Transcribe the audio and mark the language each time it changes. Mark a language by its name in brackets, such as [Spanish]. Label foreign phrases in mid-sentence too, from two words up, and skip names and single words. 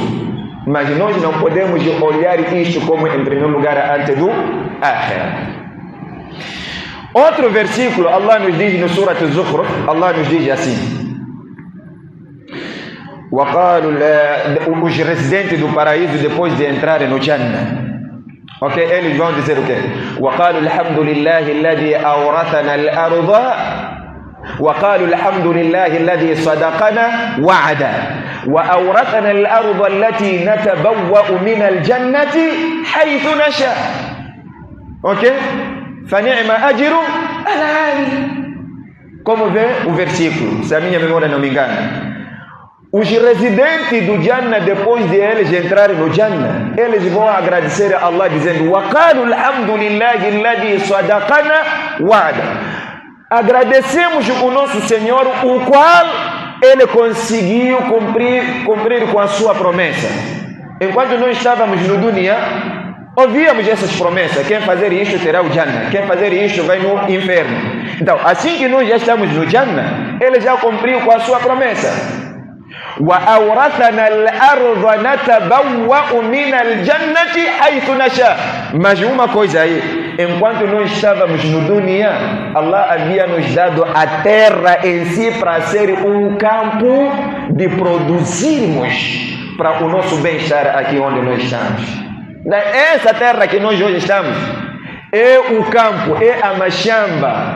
[Portuguese] Mas nós não podemos olhar isto como em primeiro lugar antes do Akhirah. Outro versículo, Allah nos diz no Surah Al-Zukhruf, Allah nos diz assim: os residentes do paraíso, depois de entrarem no Jannah, ok, eles vão dizer o quê? [Arabic] وَقَالُوا الْحَمْدُ لِلَّهِ الَّذِي أَوْرَثَنَا الْأَرْضَ وَقَالُوا الْحَمْدُ لِلَّهِ الَّذِي صَدَقَنَا وَعَدَهُ وَأَوْرَثَنَا الْأَرْضَ الَّتِي نَتَبَوَّأُ مِنَ الْجَنَّةِ حَيْثُ نَشَاءُ. Ok? فَنِعْمَ أَجْرُ الْعَامِلِينَ. [Portuguese] Como vê o versículo, se a minha memória não me engana, os residentes do Jannah, depois de eles entrarem no Jannah, eles vão agradecer a Allah dizendo: [Arabic] وَقَالُوا الْحَمْدُ لِلَّهِ الَّذِي صَدَقَنَا وَعَدَهُ. [Portuguese] Agradecemos o nosso Senhor, o qual Ele conseguiu cumprir com a sua promessa. Enquanto nós estávamos no dunya, ouvíamos essas promessas: quem fazer isto terá o Jannah, quem fazer isto vai no inferno. Então, assim que nós já estamos no Jannah, Ele já cumpriu com a sua promessa. [Arabic] وَأَوْرَثَنَا الْأَرْضَ نَتَبَوَّأُ مِنَ الْجَنَّةِ حَيْثُ نَشَاءُ. [Portuguese] Mas uma coisa aí, enquanto nós estávamos no dunya, Allah havia nos dado a terra em si para ser um campo de produzirmos para o nosso bem-estar aqui onde nós estamos. Essa terra que nós hoje estamos é o campo, é a machamba.